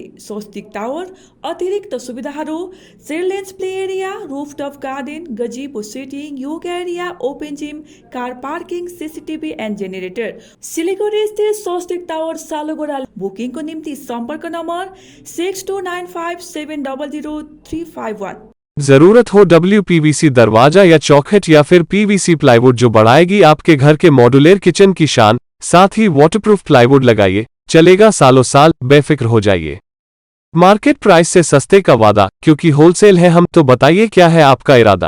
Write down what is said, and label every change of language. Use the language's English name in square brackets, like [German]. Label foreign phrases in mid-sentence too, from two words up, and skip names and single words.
[English] स्वस्तिक टावर [Nepali] अतिरिक्त सुविधाहरू [English] children's play area rooftop garden gazebo sitting yoga area open gym car parking CCTV and generator. [Nepali] सिलिगुडी स्थित स्वस्तिक टावर सालुगोडा। बुकिङको निम्ति सम्पर्क नम्बर 6295700351। [Hindi] जरूरत हो WPVC दरवाजा या चौखट या फिर PVC प्लाईवुड जो बढ़ाएगी आपके घर के [English] modular kitchen [Hindi] की शान, साथ ही [English] waterproof plywood [Hindi] लगाइए, चलेगा सालों साल, बेफिक्र हो जाइए। [English] market price [Hindi] से सस्ते का वादा, क्योंकि होलसेल है हम, तो बताइए क्या है आपका इरादा।